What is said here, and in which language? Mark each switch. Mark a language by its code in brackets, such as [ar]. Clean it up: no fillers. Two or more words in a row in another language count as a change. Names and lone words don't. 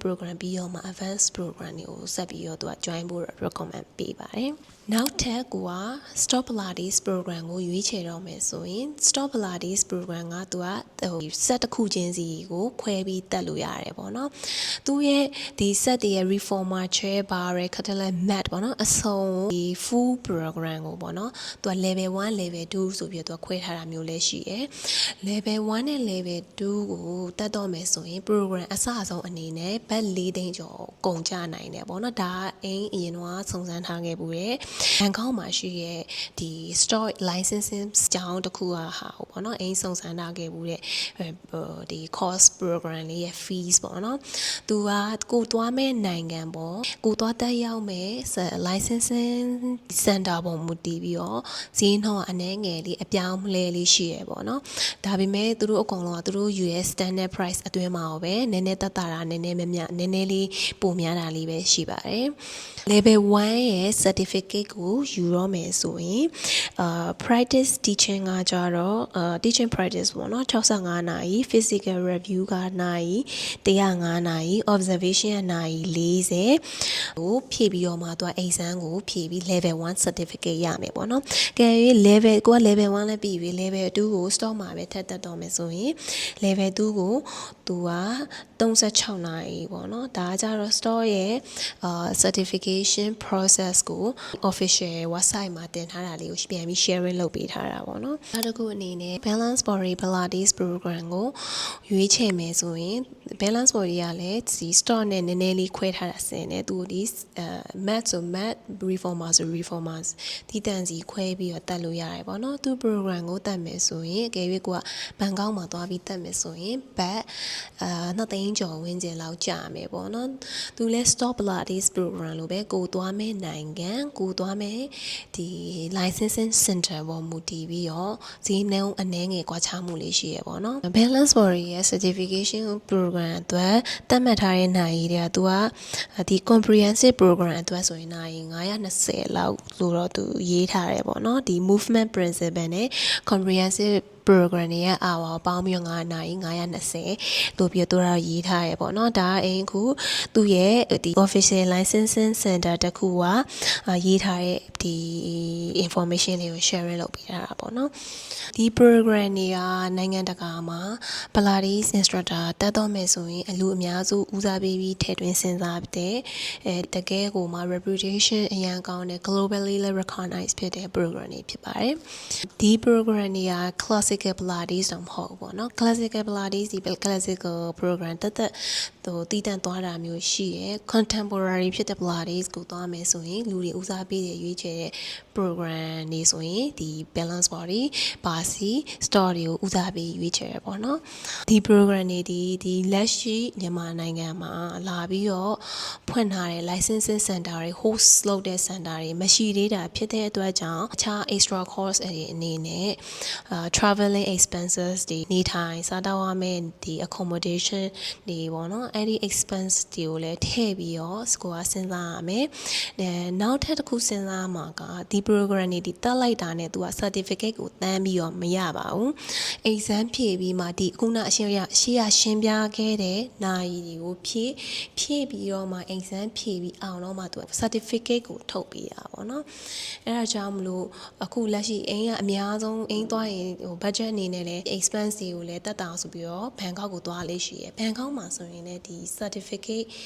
[my] program ပြီးတော့မှ [en] advanced program [my] တွေကိုဆက်ပြီးတော့သူက join ဖို့ recommend ပေးပါတယ်နောက်ထပ်ကိုက [en] Stop Pilates program [my] ကိုရွေးချယ်တော့မယ်ဆိုရင် [en] Stop Pilates program [my] ကသူကset တစ်ခုချင်းစီကိုခွဲပြီးတက်လို့ရတယ်ပေါ့နော်သူရဲ့ဒီ set တွေရဲ့ [en] reformer chair bar catalan mat [my] ပေါ့နော်အစုံဒီ [en] full program [my] ကိုပေါ့နော်သူက [en] level 1 level [my] 2ဆိုပြီးတော့သူကခွဲထားတာမျိုးလည်းရှိရယ် level 1နဲ့ level 2ကိုတက်တော့မယ်ဆိုရင် program အစအဆုံးအနေနဲ့ဘတ်4သိန်းကျော်ကုန်ကျနိုင်တယ်ပေါ့နော်ဒါ အရင်တော့စုံစမ်းထားခဲ့ဘူးရဲ့ဘန်ကောက်မှာရှိရဲ့ဒီ [en] store licensing [my] ကျောင်းတစ်ခုဟာပေါ့နော်စုံစမ်းထားခဲ့ ဘူးတဲ့ဒီ [en] course program [my] လေးရဲ့ fees ပေါ့နော်သူကကိုသွားမဲ့နိုင်ငံပေါ့ကိုသွားတက်ရောက်မဲ့ [en] licensing center [my] ပုံမူတည်ပြီးတော့ဈေးနှုန်းအနည်းငယ်လေးအပြောင်းလဲလေးရှိရပေါ့နော်ဒါပေမဲ့သူတို့အကုန်လုံးကသူတို့ [en] US standard price [my] အတွင်းမှာပဲနည်းနည်းတက်တာနည်းနည်းမများနည်းနည်းလေးပိုများတာလေးပဲရှိပါတယ် level 1ရဲ့ certificate ကိုယူတော့မယ်ဆိုရင် [en] practice teaching [my] ကကြတော့ [en] teaching practice [my] ပေါ့နော်65နာရီ [en] physical review [my] ကနာရီ105နာရီ observation ကနာရီ40ကိုဖြည့်ပြီးတော့မှသူက exam ကိုဖြည့်ပြီး [en] level 1 certificate [my] ရမယ်ပေါ့နော်ကဲ level ကိုက level 1လည်းပြီးပြီ level 2ကို stock မှာပဲထပ်တက်တော့မယ်ဆိုရင် level 2ကိုသူက 36နာရီပေါ့နော်ဒါကြတော့ stock ရဲ့ [en] certification process [my] ကို [en] official website [my] မှာတင်ထားတာလေးကိုပြန်ပြီး sharing လုပ်ပေးထားတာပေါ့နော်နောက်တစ်ခုအနေနဲ့ [en] balance body pilates program [my] ကိုရွေးချယ်မယ်ဆိုရင် [en] balance body [my] ကလည်းဒီ store နဲ့နည်းနည်းလေးခွဲထားတာစင်နဲ့သူဒီmat ဆို [en] mat reformer [my] ဆို reformers ဒီတန်စီခွဲပြီးတော့တက်လို့ရတယ်ပေါ့နော်သူ program ကိုတက်မယ်ဆိုရင်အကယ်၍ကိုကဘန်ကောက်မှာသွားပြီးတက်မယ်ဆိုရင်ဘတ် 2သိန်းကျော်ဝန်းကျင်လောက်ကြာမယ်ပေါ့နော်သူလဲ [en] stop pilates program [my] လို့ပဲကိုသွားမယ်နိုင်ငံကိုသွားမယ်ဒီ [en] licensing center [my] ပေါ်မူတည်ပြီးတော့ဈေးနှုန်းအနည်းငယ်ကွာခြားမှုလေးရှိရပေါ့နော် [en] balance body [my] ရဲ့ [en] certification program [my] အတွက်သတ်မှတ်ထားတဲ့နိုင်ရည်တွေကသူကဒီ [en] comprehensive program [my] အတွက်ဆိုရင်နိုင်920လောက်ဆိုတော့သူရေးထားတယ်ပေါ့နော်ဒီ [en] movement principle [my] နဲ့ [en] comprehensive program [my] ရဲ့ hour ပေါင်းပြီးတော့9နာရီ 920လို့ပြီးတော့ရေးထားရပေါ့နော်ဒါအိမ်ခုသူ့ရဲ့ဒီ [en] official licensing center [my] တခုကရေးထားတဲ့ဒီ information လေးကို share လုပ်ပေးထားတာပေါ့နော်ဒီ program တွေကနိုင်ငံတကာမှာ [en] Pilates instructor [my] တက်တော့မယ်ဆိုရင်အလူအများစုဦးစားပေးပြီးထည့်သွင်းစဉ်းစားတဲ့တကယ်ကိုမှ reputation အရန်ကောင်းတဲ့ [en] globally recognized [my] ဖြစ်တဲ့ program တွေဖြစ်ပါတယ်ဒီ program တွေက [en] classical Pilates [my] တော့မဟုတ်ဘူးပေါ့နော် [en] classical Pilates [my] ဒီ [en] classical program [my] တက်ဟိုတည်တံ့သွားတာမျိုးရှိရယ် contemporary ဖြစ်တဲ့ Pilates ကိုသွားမယ်ဆိုရင်လူတွေဦးစားပေးတဲ့ရွေးချယ်တဲ့ program တွေဆိုရင်ဒီ [en] balance body [my] ပါစီ store တွေကိုဦးစားပေး ရွေးချယ်ရပေါ့နော်ဒီ program တွေဒီလက်ရှိမြန်မာနိုင်ငံမှာလာပြီးတော့ဖွင့်ထားတဲ့ [en] licensing center [my] တွေ host လုပ်တဲ့ center တွေမရှိသေးတာဖြစ်တဲ့အတွက်ကြောင့်အခြား [en] extra course [my] တွေအနေ နဲ့ [en] traveling expenses [my] တွေနေထိုင်စားတောက်ရမယ့်ဒီ accommodation တွေပေါ့နော်အဲ့ဒီ expense တွေကိုလည်းထည့်ပြီးတော့ကိုကစဉ်းစားရမယ်နောက်ထပ်တစ်ခု စဉ်းစားမှာကဒီ program တွေဒီတက်လိုက်တာနဲ့သူက certificate ကိုတန်းပြီးတော့မရပါဘူး exam ဖြည့်ပြီးမှဒီခုနအရှေ့ရှင်းပြခဲ့တဲ့နိုင်တွေကိုဖြည့်ပြီးတော့မှ exam ဖြည့်ပြီးအောင်တော့မှသူက certificate ကိုထုတ်ပေးတာပေါ့နော်အဲ့ဒါကြောင့်မလို့အခုလက်ရှိအိမ်ကအများဆုံးအိမ်သွားရင်ဟို budget အနေနဲ့လည်း expense တွေကိုလည်းတက်တာဆိုပြီးတော့ဘန်ကောက်ကိုသွားလေးရှိရယ်ဘန်ကောက်မှာဆိုရင်လည်းဒီ certificate